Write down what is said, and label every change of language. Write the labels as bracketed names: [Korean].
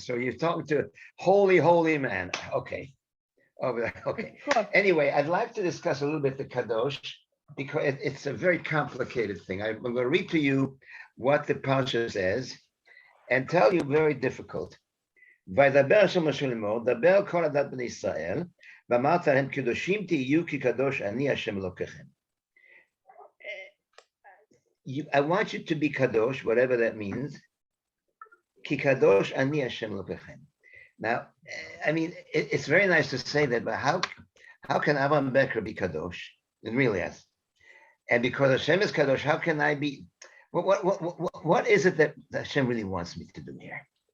[English] So you're talking to holy man. Okay. Okay. Cool. Anyway, I'd like to discuss a little bit the Kadosh because it's a very complicated thing. I'm going to read to you what the Parsha says and tell you very difficult. [Hebrew] וידבר שם משה לאמור, דבר כל הדת בני ישראל, ואמרת להם קדושים תהיו כי קדוש אני השם אלוקיכם. [English] I want you to be kadosh, whatever that means. [Hebrew] Ki kadosh ani Hashem elokechem. [English] Now, I mean, it's very nice to say that, but how can Avraham Becker be kadosh? It really is. And because Hashem is kadosh, how can I be? What is it that Hashem really wants me to do here?